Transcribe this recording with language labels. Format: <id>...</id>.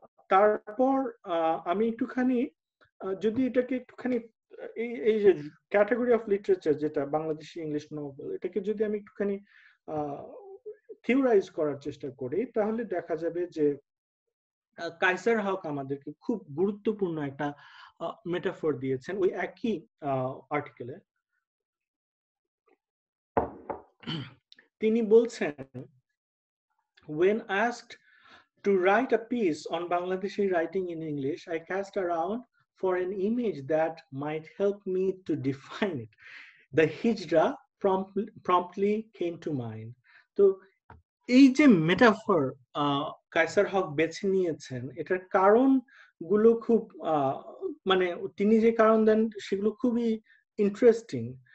<bn>তারপর আমি একটুখানি যদি এটাকে একটুখানি এই এই যে ক্যাটাগরি অফ লিটারেচার যেটা বাংলাদেশি ইংলিশ নভেল, এটাকে যদি আমি একটুখানি থিওরাইজ করার চেষ্টা করি তাহলে দেখা যাবে যে কাইসার হক আমাদেরকে খুব গুরুত্বপূর্ণ একটা মেটাফর দিয়েছেন ওই একই আর্টিকেলে।</bn> <en>তিনি বলছেন, when asked to write a piece on Bangladeshi writing in English, I cast around for an image that might help me to define it. The hijra promptly came to mind.</en> <bn>তো এই যে metaphor Kaiser হক বেছে নিয়েছেন, এটার কারণ গুলো খুব মানে তিনি যে কারণ দেন সেগুলো খুবই ইন্টারেস্টিং।</bn>